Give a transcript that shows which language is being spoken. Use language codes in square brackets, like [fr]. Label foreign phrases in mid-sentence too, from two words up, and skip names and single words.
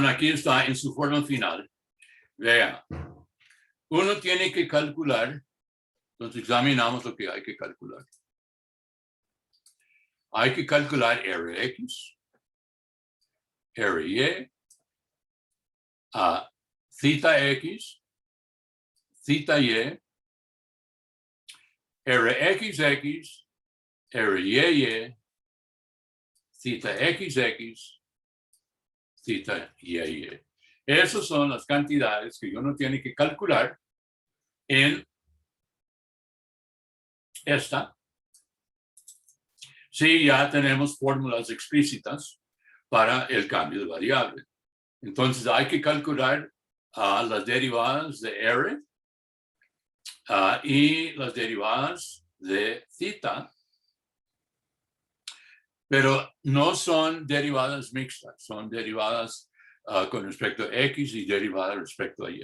[es] Aquí está en su forma final. Vea, uno tiene que calcular, entonces examinamos lo que hay que calcular. Hay que calcular Rx, Ry, theta x, theta y, Rxx, Ry, theta xx, theta y. Esas son las cantidades que uno tiene que calcular en esta. Sí, ya tenemos fórmulas explícitas para el cambio de variable. Entonces hay que calcular las derivadas de R y las derivadas de theta, pero no son derivadas mixtas, son derivadas con respecto a X y derivadas respecto a Y.